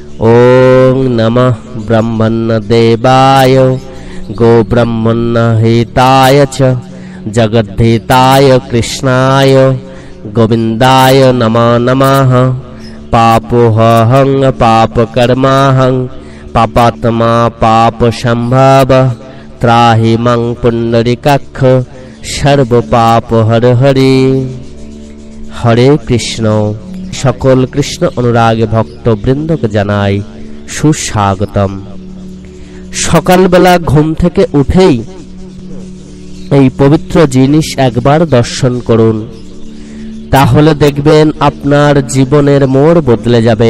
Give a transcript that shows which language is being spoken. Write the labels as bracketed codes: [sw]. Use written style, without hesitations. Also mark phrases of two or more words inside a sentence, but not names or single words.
[sa] ओं नमः ब्रह्मण्यदेवाय गोब्रह्मण्यहिताय च जगद्धिताय कृष्णाय गोविन्दाय नमो नमः। पापोऽहं पापकर्माहं पापात्मा पापसम्भव त्राहि मं पुण्डरीकाक्ष सर्वपापहर हरि। हरे कृष्ण। [bn] সকল কৃষ্ণ অনুরাগী ভক্তবৃন্দকে জানাই সুস্বাগতম। সকালবেলা ঘুম থেকে উঠেই এই পবিত্র জিনিস একবার দর্শন করুন, তাহলে দেখবেন আপনার জীবনের মোড় বদলে যাবে।